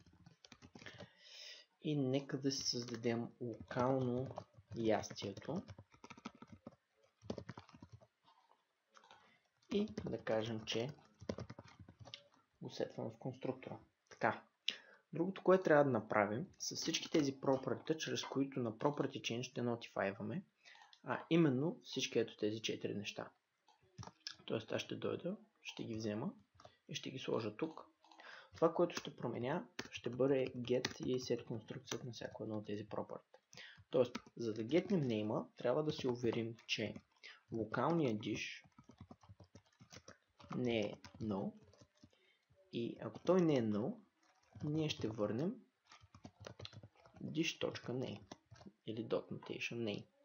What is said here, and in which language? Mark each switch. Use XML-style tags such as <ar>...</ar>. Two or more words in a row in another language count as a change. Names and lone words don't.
<bg>И нека да си създадем локално ястието. И да кажем, че го сетваме в конструктора. Така. Другото, което трябва да направим, са всички тези property, чрез които на</bg> <en>property change</en> <bg>ще notifyваме, именно всички ето тези 4 неща. Тоест аз ще дойда, ще ги взема и ще ги сложа тук. Това, което ще променя, ще бъде get и set конструкцията на всяко едно от тези property. Тоест, за да getнем name, трябва да се уверим, че локалният dish не е null. И ако той не е null, ние ще върнем dish.name или .notation</bg>